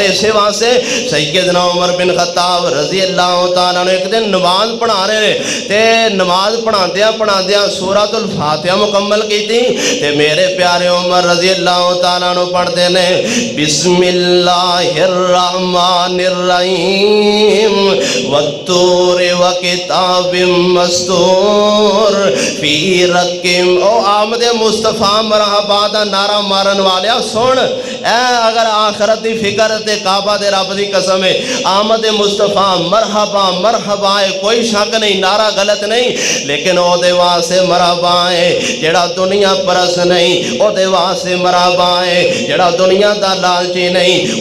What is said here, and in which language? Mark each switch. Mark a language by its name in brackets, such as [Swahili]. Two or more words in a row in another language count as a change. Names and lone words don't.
[Punjabi] اسی واسطے سیدنا عمر بن خطاب [Arabic] رضی اللہ تعالیٰ [Punjabi] نے ایک دن نماز پڑھا رہے تے نماز پڑھاندیاں سورۃ الفاتحہ مکمل کی تھی تے میرے پیارے عمر [Arabic] رضی اللہ تعالیٰ [Punjabi] نے پڑھتے نے [Arabic] بسم اللہ الرحمن الرحیم والطور وکتاب مستور فی رقم. [Punjabi] او آمد مصطفیٰ مرحبا دا نعرہ مارن والیا سن. اے اگر آخرت دی فکر تے کعبہ دے رب دی قسم ہے آمد مصطفیٰ مرحبا مرحبا ہے. کوئی شک نہیں، نعرہ غلط نہیں، لیکن او دے واسطے مرحبا ہے جڑا دنیا پرس نہیں. او دے واسطے مرحبا ہے جڑا دنیا دا لالچی نہیں.